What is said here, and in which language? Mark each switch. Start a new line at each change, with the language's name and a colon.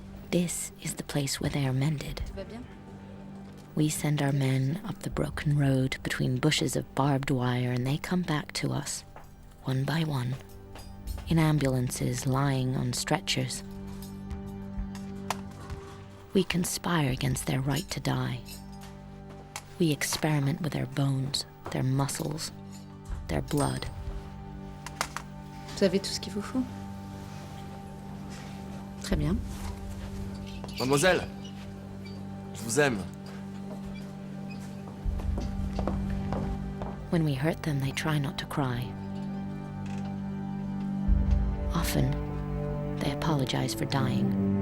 English: This is the place where they are mended. We send our men up the broken road between bushes of barbed wire, and they come back to us, one by one, in ambulances lying on stretchers. We conspire against their right to die. We experiment with their bones, their muscles, their blood.
French: Vous avez tout ce qu'il vous faut? Très bien. Mademoiselle, je vous aime.
English: When we hurt them, they try not to cry. Often, they apologize for dying.